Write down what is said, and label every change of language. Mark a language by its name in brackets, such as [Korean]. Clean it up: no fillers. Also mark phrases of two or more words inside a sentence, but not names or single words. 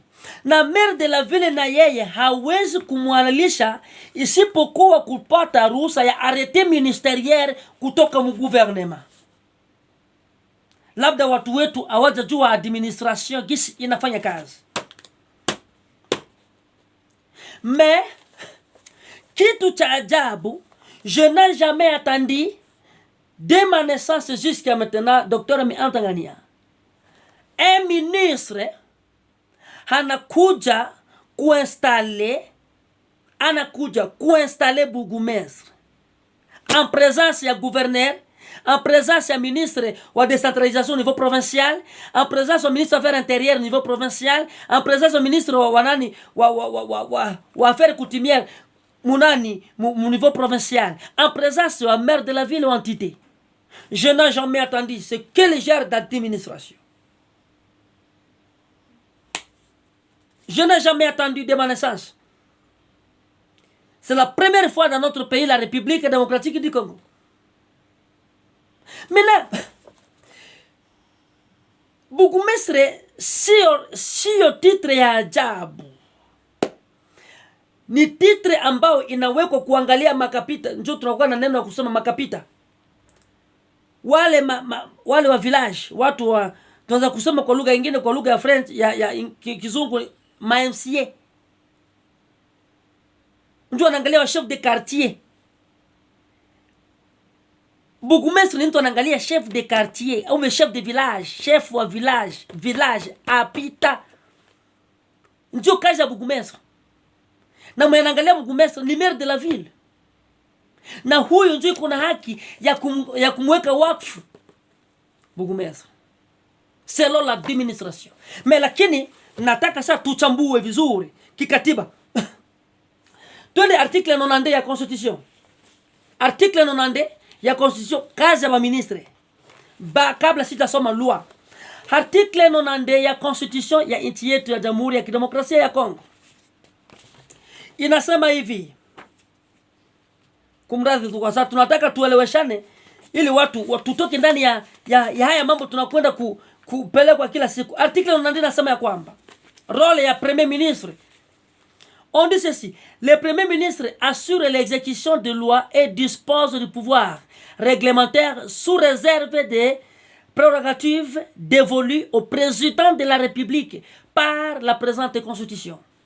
[Swahili] Na [French] maire de la ville [Swahili] na yeye hawezi kumwalalisha isipokuwa kupata ruhusa ya [French] arrete ministeriel [Swahili] kutoka mgouvernement. Labda watu wetu hawajajua administration gisi inafanya kazi. Mais kitu cha ajabu, [French] je n'ai jamais attendu de ma naissance jusqu'à maintenant, Dr. Miantangania, un ministre [Swahili] anakuja kuinstaller [French] burgomestre en présence ya gouverneur, en présence ya ministre wa décentralisation au niveau provincial, en présence au ministre affaires intérieures au niveau provincial, en présence au ministre wa affaires coutumières au niveau provincial, en présence au maire de la ville ou entité. Je n'ai jamais attendu. C'est quel genre d'administration? Je n'ai jamais attendu de ma naissance. C'est la première fois dans notre pays, la République démocratique du Congo. Mais là, [Swahili] burgomestre sio titre ya ajabu. Ni titre ambao inawekwa kuangalia makapita. Njoo tunakuwa na neno ya kusema makapita. Wale wa village, watu wa tunaweza kusema kwa lugha nyingine, kwa lugha ya French ya Kizungu, MCA. Njoo anaangalia wa [French] chef de quartier. [Swahili] Burgomestre ni mtu anaangalia [French] chef de quartier [Swahili] au [French] chef de village, [Swahili] chef wa village apita. Njoo kazi ya burgomestre. Na mwenye anaangalia burgomestre ni [French] maire de la ville. [Swahili] Na huyo njoo kuna haki ya kumweka wakfu burgomestre [French] selon l'administration. [Swahili] Mais lakini nataka sasa tuchambue vizuri kikatiba. Twende article 90 ya constitution. Article 90 ya constitution, kazi ya ministre. Kabla sitasoma loi, Article 90 ya constitution ya nchi yetu ya Jamhuri ya Kidemokrasia ya Kongo inasema hivi. Kumradhi tu, kwa sababu tunataka tueleweshane ili watu tutoke ndani ya haya mambo tunakwenda kupelekwa kila siku. Article 90 inasema ya kwamba rôle ya [French] premier ministre, on dit ceci: le premier ministre assure l'exécution de lois et dispose du pouvoir réglementaire sous réserve des prérogatives dévolues au président de la République par la présente constitution.